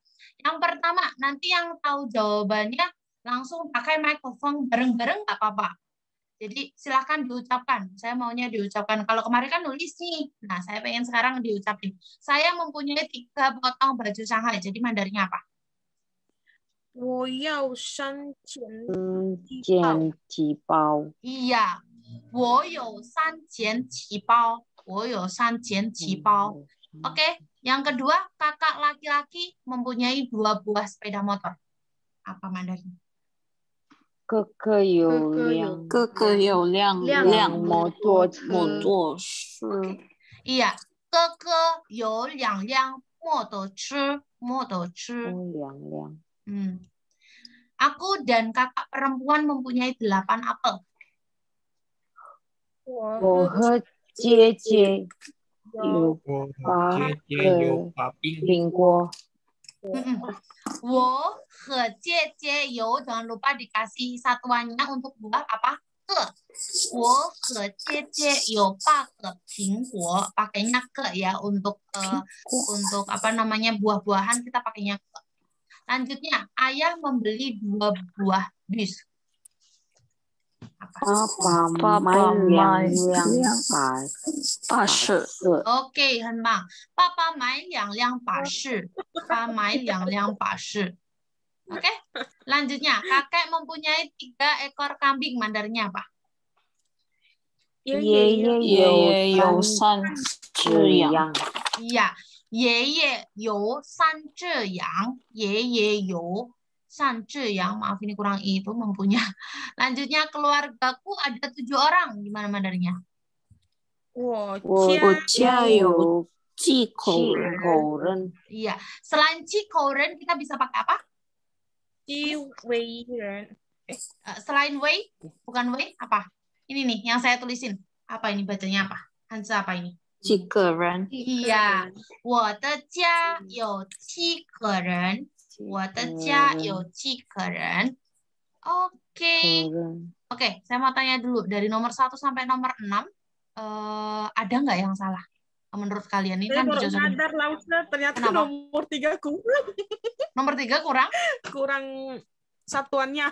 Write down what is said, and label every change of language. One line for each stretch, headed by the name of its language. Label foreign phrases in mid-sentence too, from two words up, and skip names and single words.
Indonesian: Yang pertama, nanti yang tahu jawabannya langsung pakai mikrofon bareng-bareng nggak apa-apa. Jadi silahkan diucapkan. Saya maunya diucapkan. Kalau kemarin kan nulis nih. Nah, saya pengen sekarang diucapin. Saya mempunyai 3 potong baju Shanghai. Jadi Mandarinnya apa?
Chinese: 我要3件几包 Iya. 我有3件旗包. 我有3件旗包.
Indonesian: Oke. Yang kedua, kakak laki-laki mempunyai 2 buah sepeda motor. Apa Mandarin?
Chinese: 哥哥有辆摩托车 Iya, 哥哥有2辆摩托车。
Indonesian: Aku dan kakak perempuan mempunyai 8 apel.
Chinese: 我和姐姐有8个苹果我和姐姐有
Indonesian: jangan lupa dikasih satuannya untuk buah apa? Ke.
Chinese: 我和姐姐有8个苹果.
Indonesian: Pakainya ke ya untuk apa namanya buah-buahan kita pakainya ke. Lanjutnya, ayah membeli 2 buah bis.
Chinese: Papa 买2辆巴士 Oke, 很棒. Papa 买2辆巴士. Papa 买2辆巴士.
Indonesian: Oke. Lanjutnya, kakek mempunyai 3 ekor kambing. Mandarinnya apa?
Chinese: 爷爷有3只羊 Iya, 爷爷有3只羊. 爷爷有3只羊.
Indonesian: Maaf ini kurang itu mempunyai. Lanjutnya, keluargaku ada 7 orang. Gimana Mandarinnya?
Chinese: 我家有7口人
Indonesian: Iya, selain Cikoren kita bisa pakai apa?
Chinese: 7 位人
Indonesian: Selain Wei, bukan Wei, apa? Ini nih yang saya tulisin. Apa ini bacanya apa? Hanzi apa ini?
Chinese: 几个人 Iya, 我的家有7个人. 我的家有7个人.
Indonesian: Oke. Oke, saya mau tanya dulu dari nomor 1 sampai nomor 6. Ada nggak yang salah menurut kalian? Ini kan dicocokin. Sadar ternyata Kenapa? nomor 3 kurang. Nomor 3 kurang? Kurang satuannya.